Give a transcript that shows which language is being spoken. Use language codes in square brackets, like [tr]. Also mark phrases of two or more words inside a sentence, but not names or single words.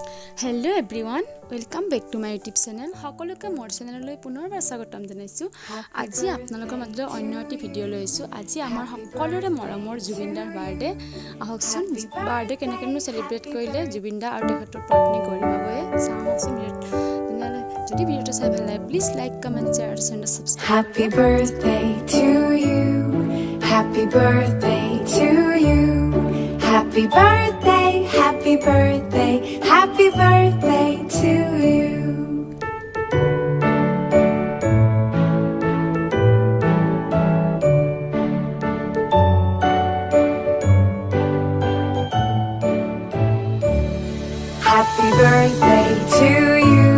[en] Hello everyone welcome back to my YouTube channel [as] সকলোকে মোৰ চেনেললৈ পুনৰবাৰ স্বাগতম জনাইছো। আজি আপোনালোকৰ মাজত অন্য এটি ভিডিঅ' লৈ আহিছো। আজি আমাৰ সকলোৰে মৰমৰ জুবিনদাৰ বাৰ্থডে। আহকচোন বাৰ্থডে কেনেকৈ সেলিব্ৰেট কৰিলে জুবিনদা আৰু তেখেতৰ পত্নী গৰিমাবয়ে চাওঁচোন যদি ভিডিঅ'টো চাই ভাল লাগে প্লিজ [en] like comment share and subscribe. Happy birthday to you. Happy birthday to you. Happy birthday, happy birthday, happy birthday to you. Happy birthday to you.